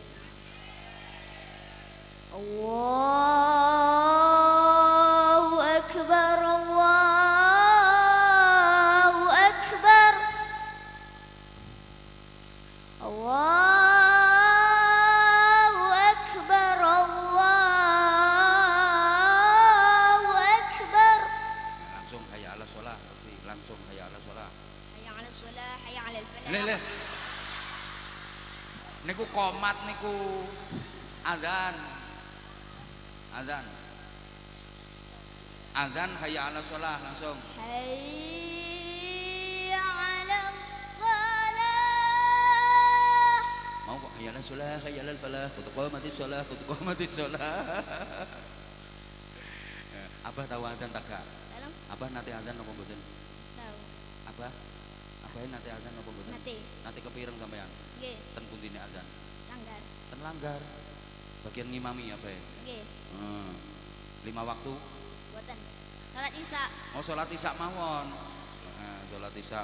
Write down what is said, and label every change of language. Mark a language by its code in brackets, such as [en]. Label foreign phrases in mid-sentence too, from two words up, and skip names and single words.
[ar] الله أكبر الله أكبر الله أكبر الله أكبر. Langsung حي على الصلاة, langsung حي على الصلاة. حي على الصلاة، حي على [jv] Lele. Niku komat niku azan. Azan. [ar] Azan حي على الصلاة langsung. حي على الصلاة. [jv] Mau kok [ar] حي على الصلاة، حي على الفلاح، قد قامت الصلاة، قد قامت الصلاة. [id] Abah tahu azan tak gak? [jv] Dalam Abah nate azan apa mboten? tahu. Abah nate azan apa mboten? Nate kepireng sampean? Nggih, Ten pundine azan? langgar. Ten langgar. Bagian ngimami apa ya? Nggih, 5 waktu. boten. Salat Isya. Oh sholat isya mawon. Sholat isya.